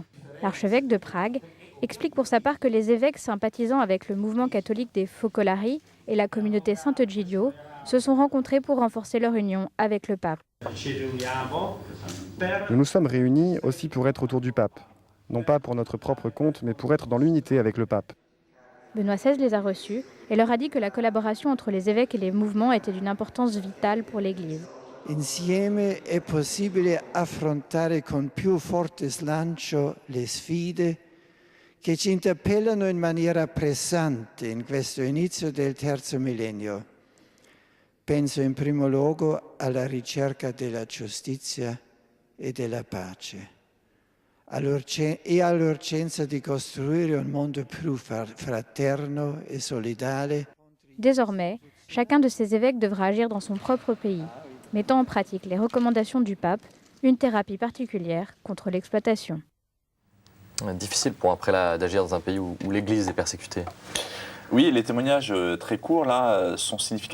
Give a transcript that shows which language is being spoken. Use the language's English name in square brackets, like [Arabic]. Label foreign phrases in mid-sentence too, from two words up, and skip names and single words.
[French] L'archevêque de Prague explique pour sa part que les évêques sympathisant avec le mouvement catholique des Focolari et la communauté Sant'Egidio se sont rencontrés pour renforcer leur union avec le pape. Nous nous sommes réunis aussi pour être autour du pape, non pas pour notre propre compte, mais pour être dans l'unité avec le pape. Benoît XVI les a reçus et leur a dit que la collaboration entre les évêques et les mouvements était d'une importance vitale pour l'Église. [Italian] Insieme è possibile affrontare con più forte slancio le sfide che ci interpellano in maniera pressante in questo inizio del terzo millennio. Penso in primo luogo alla ricerca della giustizia e della pace e all'urgenza di costruire un mondo più fraterno e solidale. [French] Désormais, chacun de ces évêques devra agir dans son propre pays, mettant en pratique les recommandations du pape, une thérapie particulière contre l'exploitation. Difficile pour un prélat d'agir dans un pays où l'Église est persécutée. Oui, les témoignages très courts là sont significatifs.